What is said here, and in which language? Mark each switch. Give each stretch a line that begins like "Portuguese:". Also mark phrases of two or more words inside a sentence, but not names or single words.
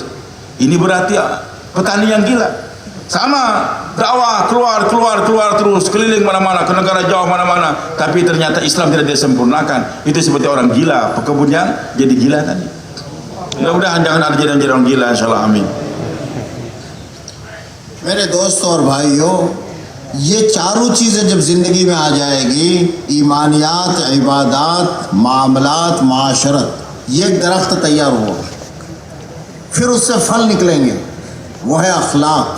Indonesian: Ini berarti petani yang gila. Sama dakwah keluar terus keliling mana-mana ke negara jauh mana-mana, tapi ternyata Islam tidak disempurnakan. Itu seperti orang gila, pekebun yang jadi gila tadi. Mudah-mudahan jangan ada jadi orang gila,
Arabic: إن شاء الله، آمين.
Hindi: मेरे दोस्तों और भाइयों, ये चारों चीज़ें जब ज़िंदगी में आ जाएगी, ईमानियात, इबादात, मामलात, माशरत, ये एक दरख्त तैयार हुआ, फिर उससे फल निकलेंगे, वो है अखलाक।